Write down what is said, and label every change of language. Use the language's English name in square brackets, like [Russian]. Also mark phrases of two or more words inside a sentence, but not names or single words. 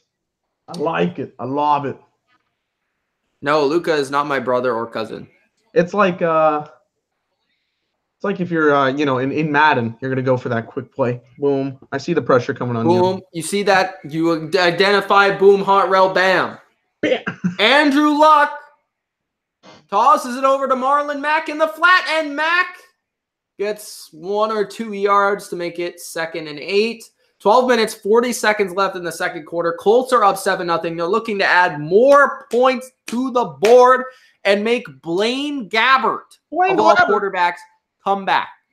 [English] I like it. I love it. No, Luca is not my brother or cousin. It's like if you're in Madden, you're gonna go for that quick play. Boom. I see the pressure coming on you. Boom. You see that? You identify boom, hot rail, bam. Bam. Andrew Luck tosses it over to Marlon Mack in the flat, and Mack gets 1 or 2 yards to make it 2nd and 8. 12 minutes, 40 seconds left in the second quarter. Colts are up 7-0. They're looking to add more points to the board and make Blaine Gabbert of all quarterbacks come back.